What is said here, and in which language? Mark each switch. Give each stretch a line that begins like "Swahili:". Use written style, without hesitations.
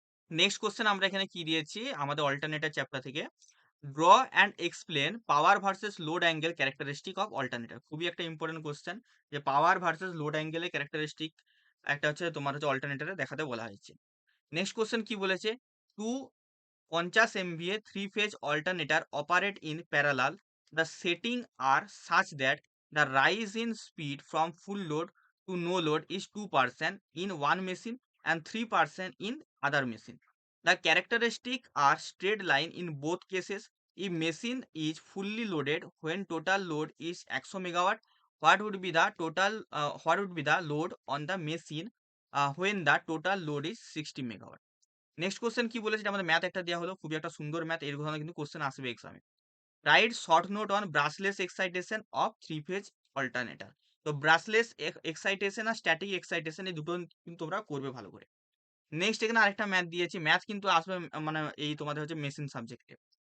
Bangla: Next question আমরা এখানে কি দিয়েছি আমাদের অল্টারনেটর চ্যাপ্টার থেকে,
English: Draw and explain power versus load angle characteristic of alternator.
Bangla: খুবই একটা ইম্পর্টেন্ট কোশ্চেন, যে পাওয়ার ভার্সেস লোড অ্যাঙ্গেলের ক্যারেক্টারিস্টিক একটা হচ্ছে তোমার হচ্ছে অল্টারনেটরে দেখাতে বলা হয়েছে। নেক্সট কোশ্চেন কি বলেছে,
English: Two 50 MVA three phase alternator operate in parallel the setting are such that the rise in speed from full load to no load is 2% in one machine and 3% in other machine. The characteristics are straight line in both cases. If machine is fully loaded when total load is 100 megawatt, what would be the load on the machine when the total load is 60 megawatt?
Bangla: Next question কি বলেছে? এটা আমাদের math একটা দেওয়া হলো, খুবই একটা সুন্দর ম্যাথ, এর ধরনের কিন্তু কোশ্চেন আসবে এক্সামে।
English: Write short note on brushless excitation of three phase alternator.
Bangla: তো ব্রাশলেস এক্সাইটেশন আর স্ট্যাটিক এক্সাইটেশন এই দুটো কিন্তু তোমরা করবে ভালো করে। নেক্সট এখানে আরেকটা ম্যাথ দিয়েছি, ম্যাথ কিন্তু আসবে মানে এই তোমাদের হচ্ছে মেশিন সাবজেক্টে।